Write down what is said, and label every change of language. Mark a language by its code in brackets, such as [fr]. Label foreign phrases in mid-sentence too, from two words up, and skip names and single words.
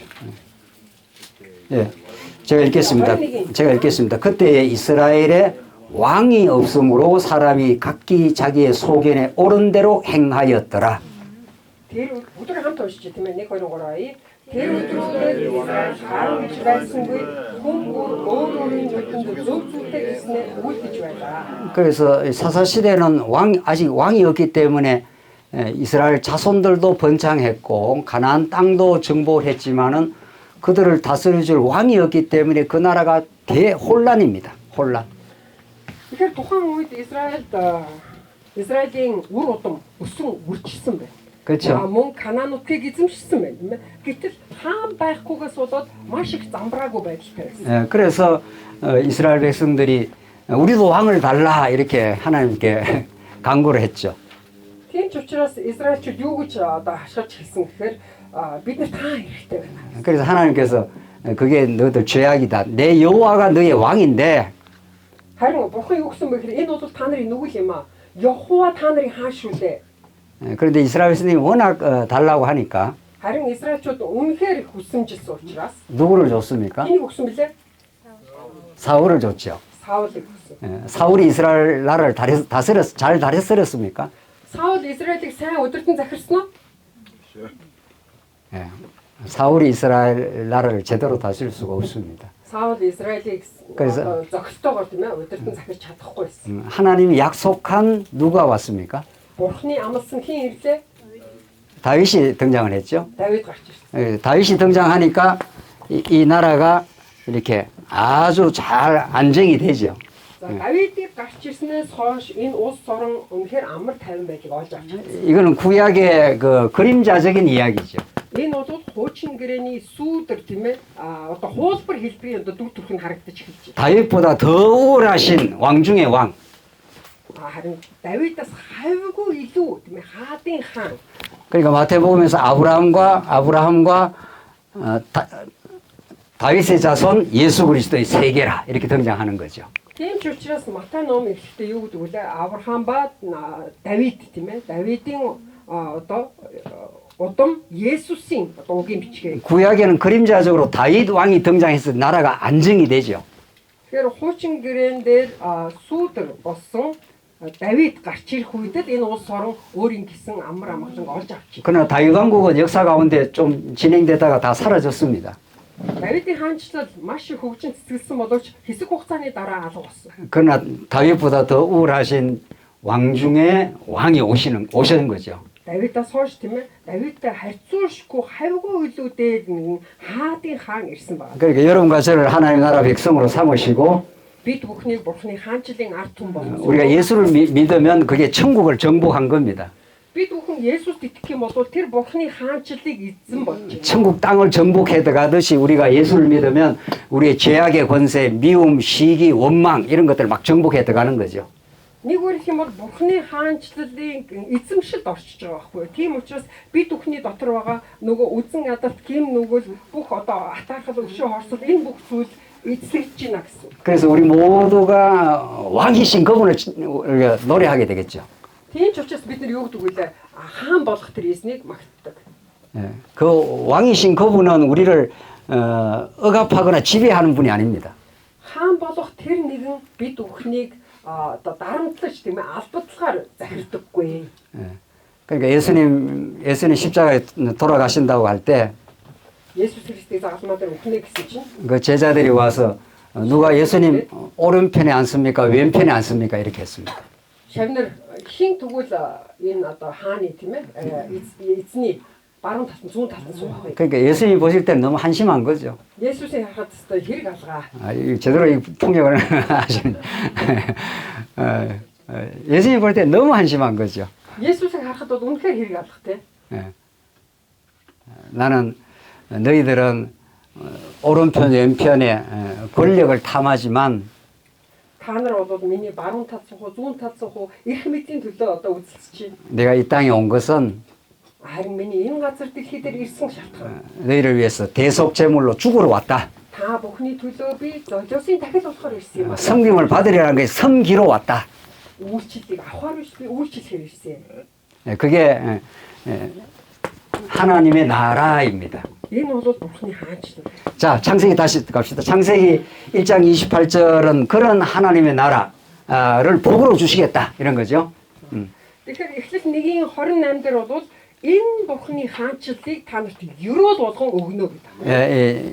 [ko] 네. 제가 읽겠습니다. 그때 이스라엘에 왕이 없으므로 사람이 각기 자기의 소견에 옳은 대로 행하였더라. [mn] Тэр өдөр хамт уншиж тийм ээ 1 2 3 Тэр өдрүүдэд Израиль хаан гэж байсангүй хүн өөрийн нүдэнд зөв зүйлтэй гэснээр үйлдэж байлаа. [ko] 그래서 사사 시대는 아직 왕이 없기 때문에 이스라엘 자손들도 번창했고 가나안 땅도 정복을 했지만은 그들을 다스려줄 왕이 없기 때문에 그 나라가 대혼란입니다. 혼란. [mn] Тэгэхээр тухайн үед Израилийн үр удам өсөн үржилсэн байна. [ko] 그렇죠. [mn] Мөн Канаануудыг эзэмшсэн байна тийм ээ. Гэтэл хаан байхгүйгээс болоод маш их замбраагүй байдалтай байсан. [ko] 그래서 이스라엘 백성들이 우리도 왕을 달라 이렇게 하나님께 간구를 했죠. [mn] Тийм ч учраас Израильчууд юу гэж одоо хашгирч хэлсэн гэхээр бид нар хаан хэрэгтэй байна. [ko] 그래서 하나님께서 그게 너희들 죄악이다. 내 여호와가 너의 왕인데 [mn] Харин бурхан юу гэсэн бэ гэхээр энэ бол та нарын нүгэл юм аа. Йохова та нарын хаан шүү дээ. [ko] 그런데 이스라엘 백성들이 워낙 달라고 하니까 [mn] Харин Израильчууд үнэхээр хүсэмжилсэн учраас [ko] 누구를 줬습니까? [mn] энийг өгсөн билээ? [ko] 사울을 줬죠. [mn] Саулыг өгсөн. [ko] 사울이 이스라엘 나라를 잘 다스렸습니까? [mn] Саул Израилийг сайн удирдан захирсан уу? [ko] 사울이 이스라엘 나라를 제대로 다스릴 수가 없습니다. [mn] Саул Израилийг [ko] 그래서- [mn] зохистойгоор тийм ээ удирдан захирч чадахгүй байсан. [ko] 하나님이 약속한 누가 왔습니까? [mn] Бурхны амласан хэн ирлээ? [ko] 다윗이 등장을 했죠. [mn] Давид гарч ирсэн. [ko] 다윗이 등장하니까 이 나라가 이렇게 아주 잘 안정이 되죠. [mn] За Давидыг гарч ирснээс хойш энэ улс орон үнэхээр амар тайван байдлыг олж авч чадсан. [ko] 이거는 구약의 그 그림자적인 이야기죠. [mn] Энэ бол хуучин гэрээний сүүдэр тийм ээ одоо хуулбар хэлбэрийн одоо дүр төрх нь харагдаж эхэлж байна. [ko] 다윗보다 더 우월하신 왕 중의 왕. [mn] Харин Давидаас хавьгүй илүү тийм ээ хаадын хаан. [ko] 그러니까 마태복음에서 아브라함과 다윗의 자손 예수 그리스도의 세계라 이렇게 등장하는 거죠. [mn] Тийм ч учраас Матай ном эхлэхдээ юу гэдэг вэ? Авраам ба Давид тийм ээ. Давидын одоо удам Есүсийн одоо угийн бичгээ. [ko] 구약에는 그림자적으로 다윗 왕이 등장해서 나라가 안정이 되죠. [mn] Тэгэхээр хуучин гэрээн дээр сүүдэр болсон Давид гарч ирэх үедээ энэ улс орон өөрийн гэсэн амар амгалан олж авчих. [ko] 그러나 다윗 왕국은 역사 가운데 좀 진행되다가 다 사라졌습니다. [mn] Давидын хаанчлал маш их хөгжин цэцгэлсэн боловч хэсэг хугацааны дараа алга болсон. [ko] 그러나 다윗보다 더 우월하신 왕 중에 왕이 오시는 거죠. [mn] Давидаас хойш тийм ээ. Давидтай харьцуулшгүй хавьгүй илүү дээд нэгэн хаадын хаан ирсэн байна. [ko] 그러니까 여러분과 저를 하나님 나라 백성으로 삼으시고 [mn] Бид бүхнийг Бурхны хаанчлалын ард түмэн болгосон. [ko] 우리가 예수를 믿으면 그게 천국을 정복한 겁니다. [mn] Бид бүхэн Есүст итгэх юм бол тэр Бурхны хаанчлалыг эзэн болж байна. [ko] 천국 땅을 정복해 들어가듯이 우리가 예수를 믿으면 우리의 죄악의 권세, 미움, 시기, 원망 이런 것들을 막 정복해 들어가는 거죠. [mn] Нэг үгээр юм бол Бурхны хаанчлалын эзэмшилд орчиж байгаа байхгүй. Тийм учраас бид бүхний дотор байгаа нөгөө үзэн ядалт, гэм нүгэл бүх одоо атаархал өвшөө хорсол энэ бүх зүйл эзлэгдэж байна гэсэн. [ko] 그래서 우리 모두가 왕이신 그분을 우리가 노래하게 되겠죠. [mn] Тийм ч учраас бид нар юу гэдэг вэ? Хаан болох тэр эзнийг магтдаг. [ko] 예, 그 왕이신 그분은 우리를 억압하거나 지배하는 분이 아닙니다. [mn] Хаан болох тэр нэгэн бид бүхнийг одоо дарамтлаж тийм ээ албадлагаар захирдаггүй. [ko] 예, 그러니까 예수님 십자가에 돌아가신다고 할 때 그 [mn] Есүс Христийг загалмаа дээр үхнэ гэсэн чинь [ko] 제자들이 와서 누가 예수님 오른편에 앉습니까? 왼편에 앉습니까? 이렇게 했습니다. [mn] шавнар хин тэгвэл энэ одоо хааны тийм ээ эзний баруун талд зүүн талд суух вэ. [ko] 그러니까 예수님이 보실 때는 너무 한심한 거죠. [mn] Есүсийг харахад өстой хэрэг алгаа. [ko] 제대로 이 폭력을 하시는 예수님이 볼 때 너무 한심한 거죠. [mn] Есүсийг харахад бол үнэхээр хэрэг алгатай. [ko] 예. 나는 너희들은 오른편 왼편에 권력을 탐하지만 [mn] Та нар бол миний баруун талд суух, зүүн талд суух эрх мэдлийн төлөө одоо үзэлцэж чинь. [ko] 내가 이 땅에 온 것은 [mn] Харин миний энэ газар дэлхий дээр ирсэн шалтгаан. [ko] 너희를 위해서 대속 제물로 죽으러 왔다. [mn] Та бүхний төлөө би золиосын дахил болохоор ирсэн юм аа. [ko] 섬김을 받으려는 게 섬기러 왔다. [mn] Үйлчлэлийг авахар биш би үйлчлэхээр ирсэн. [ko] 예, 그게 하나님의 나라입니다. [mn] Энэ бол Бурхны хаанчлал. [ko] 자, 창세기 다시 갑시다. 창세기 1장 28절은 그런 하나님의 나라를 복으로 주시겠다. 이런 거죠. [mn] Тэгэхээр эхлэл 1:28 дээр бол энэ Бурхны хаанчлалыг та нарт ерөөл болгон өгнө гэдэг.